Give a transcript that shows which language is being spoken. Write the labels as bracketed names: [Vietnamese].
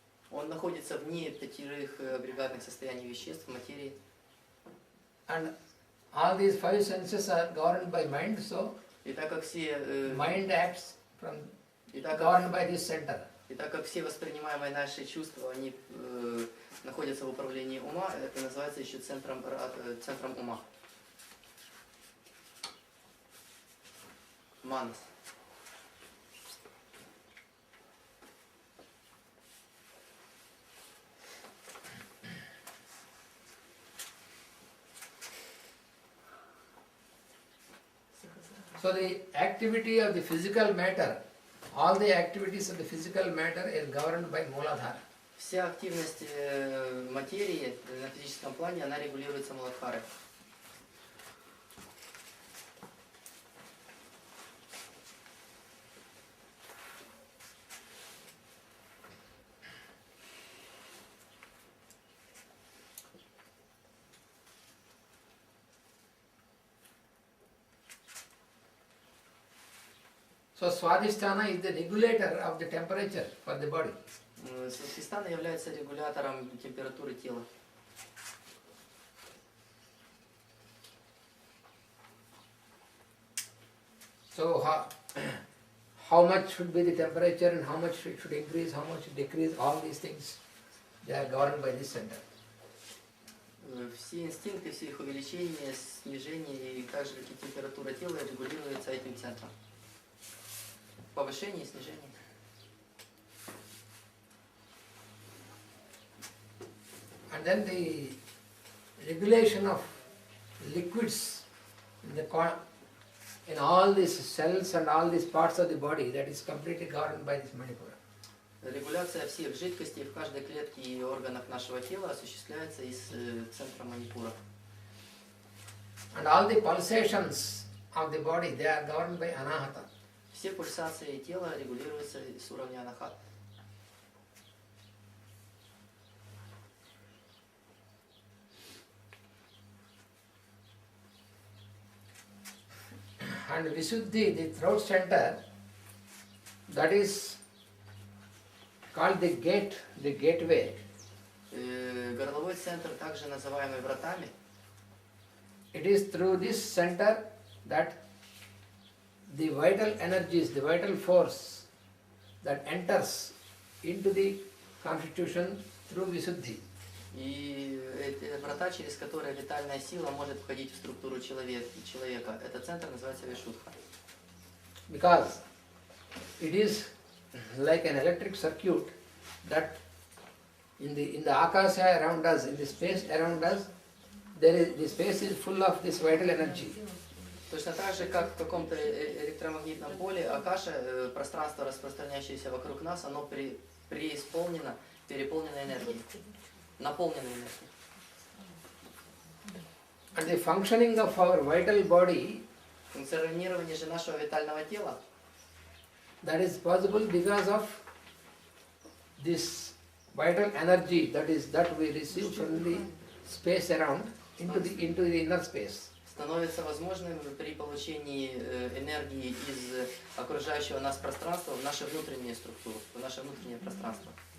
[Russian] Он находится вне 5 агрегатных состояний веществ, материи. [English] And all these five senses are governed by mind, so [Russian] И так как все, [English] mind acts from [Russian] и так [English] governed by this center. [Russian] как все воспринимаемые наши чувства, они находятся в управлении ума, это называется еще центром ума. Манас. [English] So the activity of the physical matter, all the activities of the physical matter is governed by Mooladhara. [Russian] Вся активность материи на физическом плане, она регулируется Муладхарой. [English] So Swadhisthana is the regulator of the temperature for the body. [Russian] Свадхистана является регулятором температуры тела. [English] So how much should be the temperature and how much it should increase, how much decrease, all these things, they are governed by this center. [Russian] Все инстинкты, все их увеличения, снижения и также как и температура тела регулируется этим центром. Повышение и снижение. [English] And then the regulation of liquids in all these cells and all these parts of the body, that is completely governed by this Manipura. [Russian] Регуляция всех жидкостей в каждой клетке и органах нашего тела осуществляется из центра манипура. [English] And all the pulsations of the body, they are governed by Anahata. [Russian] Все пульсации тела регулируются с уровня анахат. [English] And Visuddhi, the throat center, that is called the gate, the gateway. [Russian] Горловой центр, также называемый вратами. [English] It is through this center that the vital energies, the vital force that enters into the constitution through Visuddhi. [Russian] И это врата, через которые витальная сила может входить в структуру человека. Этот центр называется Вишудха. [English] Because it is like an electric circuit that in the akasha around us, in the space around us, the space is full of this vital energy. [Russian] Точно так же, как в каком-то электромагнитном поле, акаша, пространство, распространяющееся вокруг нас, оно преисполнено, переполнено энергией, наполнено энергией. [English] And the functioning of our vital body, [Russian] функционирование же нашего витального тела, [English] that is possible because of this vital energy that we receive from the space around into the inner space. [Russian] становится возможным при получении энергии из окружающего нас пространства в нашу внутреннюю структуру, в наше внутреннее пространство.